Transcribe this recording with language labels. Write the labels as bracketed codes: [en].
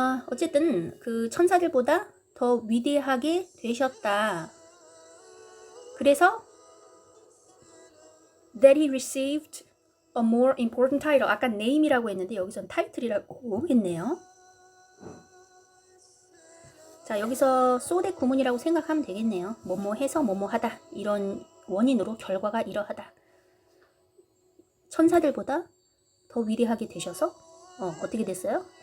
[ko] 어쨌든 그 천사들보다 더 위대하게 되셨다. 그래서 [en] that he received a more important title. [ko] 아까 name이라고 했는데 여기선 title이라고 했네요. 자, 여기서 소대 구문이라고 생각하면 되겠네요. 뭐뭐 해서 뭐뭐 하다. 이런 원인으로 결과가 이러하다. 천사들보다 더 위대하게 되셔서 어떻게 됐어요?